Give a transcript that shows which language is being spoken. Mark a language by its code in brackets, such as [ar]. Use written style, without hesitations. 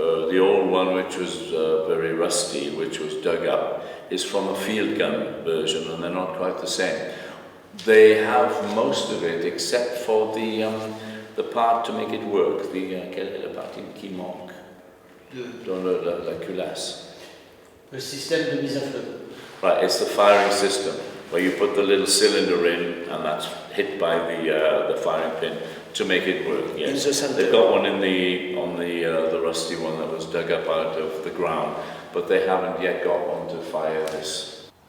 [en] The old one, which was very rusty, which was dug up, is from a field gun version, and they're not quite the same. They have most of it, except for the part to make it work. [fr] Quelle est la partie qui manque dans la culasse? Le système de mise à feu. [en] Right, it's the firing system, where you put the little cylinder in, and that's hit by the firing pin to make it work. Yes, they've got one on the rusty one that was dug up out of the ground, but they haven't yet got one to fire this.